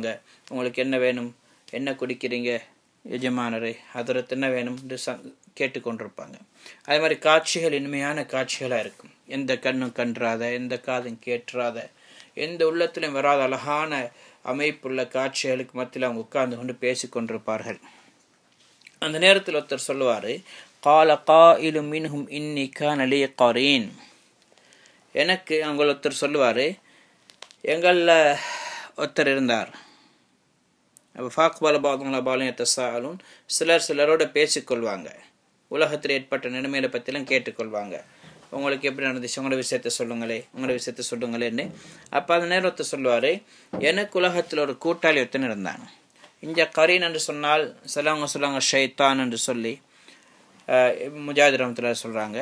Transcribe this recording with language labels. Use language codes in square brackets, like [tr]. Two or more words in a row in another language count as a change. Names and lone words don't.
[ta] உங்களுக்கு என்ன வேணும், என்ன குடிக்கிறீங்க எஜமானரை, அதற்கு என்ன வேணும் என்று கேட்டுக்கொண்டிருப்பாங்க. அதே மாதிரி காட்சிகள் இனிமையான காட்சிகளாக இருக்கும். எந்த கண்ணும் கன்றாத, எந்த காதும் கேட்டுறாத, எந்த உள்ளத்திலும் வராத அழகான அமைப்புள்ள காட்சிகளுக்கு மத்தியில் அவங்க உட்கார்ந்து கொண்டு பேசி கொண்டிருப்பார்கள். அந்த நேரத்தில் ஒருத்தர் சொல்லுவார், [ar] قال قائل منهم إني كان لي قرين. [ta] எனக்கு அவங்க ஒருத்தர் சொல்லுவார், எங்களில் ஒருத்தர் இருந்தார். [ar] அப்போ فأقبل بعضهم على بعض يتساءلون. [ta] சிலரோட பேசிக்கொள்வாங்க, உலகத்தில் ஏற்பட்ட நிலைமையில பற்றிலாம் கேட்டுக்கொள்வாங்க. உங்களுக்கு எப்படி நடந்துச்சு, உங்களோட விஷயத்த சொல்லுங்களேன்னு. அப்போ அந்த நேரத்தை சொல்லுவார், எனக்கு உலகத்தில் ஒரு கூட்டாளி ஒருத்தன் இருந்தான். இங்கே கரீன் என்று சொன்னால் சிலவங்க சொல்லுவாங்க ஷைத்தான் என்று சொல்லி, முஜாஹித் ரஹ்மத்துல்லாஹி சொல்கிறாங்க.